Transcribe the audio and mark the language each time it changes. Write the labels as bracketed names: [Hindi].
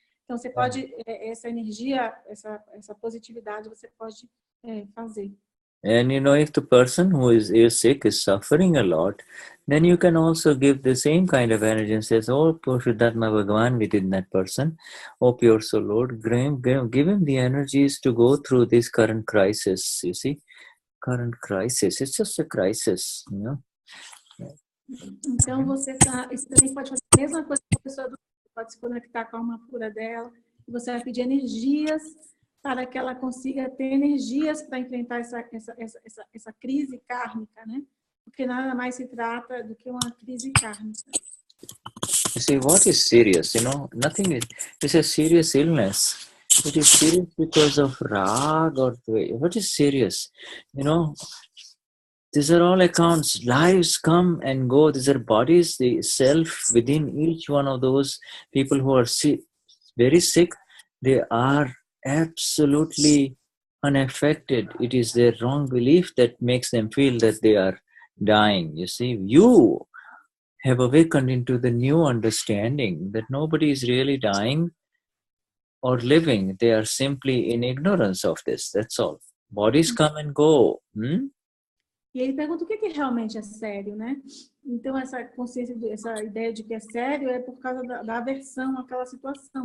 [Portuguese] Então, você pode, essa energia, essa positividade, você pode fazer. [English] And if the person who is sick is suffering a lot, then you can also give the same kind of energy and says, "Oh, Shuddhatma Bhagwan within that person, oh pure soul Lord, give him the energies to go through this current crisis," you see. Current crisis, it's just a crisis, you know. [Portuguese] Então, você também pode fazer a mesma coisa com a pessoa pode se conectar com a alma pura dela, e você vai pedir energias para que ela consiga ter energias para enfrentar essa crise kármica, né? Porque nada mais se trata do que uma crise kármica. [English] You see, what is serious? Nothing is a serious illness. It is serious because of rag or dvesha. What is serious? These are all accounts. Lives come and go. These are bodies, the self within each one of those people who are very sick. They are absolutely unaffected. It is their wrong belief that makes them feel that they are dying. You see, you have awakened into the new understanding that nobody is really dying or living. They are simply in ignorance of this. That's all. Bodies come and go. [Portuguese] E ele pergunta o que realmente é sério, né? Então, essa consciência, essa ideia de que é sério é por causa da aversão àquela situação.